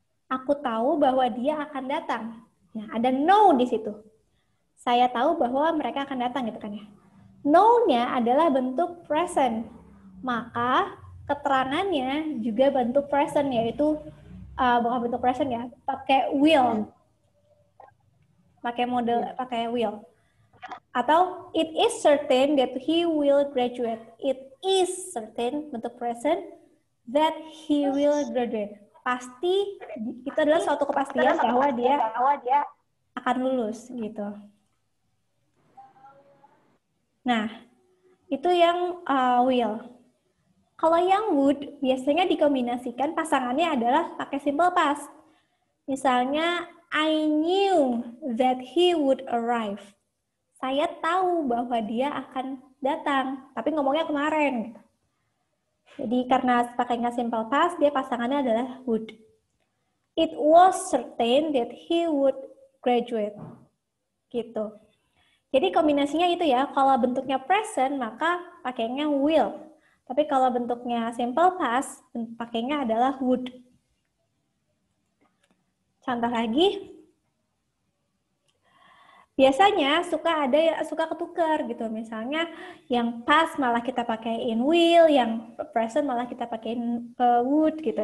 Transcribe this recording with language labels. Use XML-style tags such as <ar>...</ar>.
<id>Aku tahu bahwa dia akan datang. Nah, ada know di situ. Saya tahu bahwa mereka akan datang gitu kan ya. Know-nya adalah bentuk present. Maka keterangannya juga bentuk present, yaitu bukan bentuk present ya, pakai will. Pakai model, pakai will.</id> <en>Atau it is certain that he will graduate. It is certain, bentuk present, that he will graduate.</en> <id>Pasti, itu adalah suatu kepastian bahwa dia akan lulus gitu. Nah, itu yang will. Kalau yang would, biasanya dikombinasikan pasangannya adalah pakai simple past.</id> <en>Misalnya, I knew that he would arrive.</en> <id>Saya tahu bahwa dia akan datang, tapi ngomongnya kemarin. Jadi karena pakainya simple past, dia pasangannya adalah would.</id> <en>It was certain that he would graduate.</en> <id>Gitu. Jadi kombinasinya itu ya, kalau bentuknya present, maka pakainya will. Tapi kalau bentuknya simple past, pakainya adalah would. Contoh lagi, Biasanya ada yang suka ketukar gitu. Misalnya yang past malah kita pakaiin will, yang present malah kita pakaiin would gitu.</id>